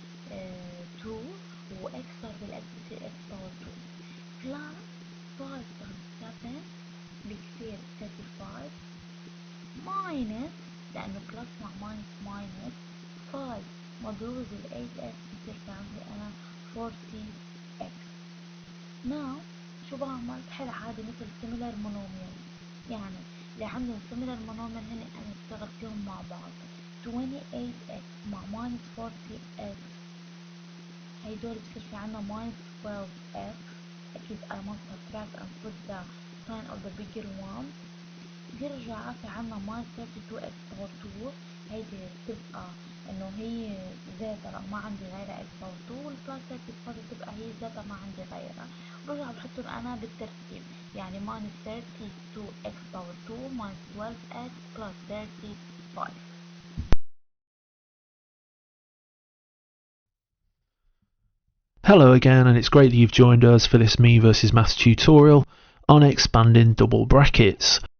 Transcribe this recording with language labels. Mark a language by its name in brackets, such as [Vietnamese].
[Arabic] 32 و x صار بالx بصير x باور 2 بلس 5 times 7 بكسير 35 ماينس لأنه بلس مع ماينس ماينس 5 مضروبة بال 8x بصير في عندي أنا 40x. now شو بعمل؟ بحل عادي مثل similar monomials، يعني اللي عندهم similar monomial هن أنا بشتغل فيهم مع بعض. 28x مع minus 40x هيدول بصير في عنا minus 12x. [English] أكيد I must subtract and put the sign of the bigger one. [Arabic] بيرجع في عنا minus 32x power 2 هيدي بتبقى انه هي ذاتها لأ ما عندي غيرها x power 2 والبلس 35 بتبقى هي ذاتها ما عندي غيرها. برجع بحطهم انا بالترتيب، يعني minus 32x power 2 minus 12x plus 35. [English] Hello again, and it's great that you've joined us for this Me versus Maths tutorial on expanding double brackets.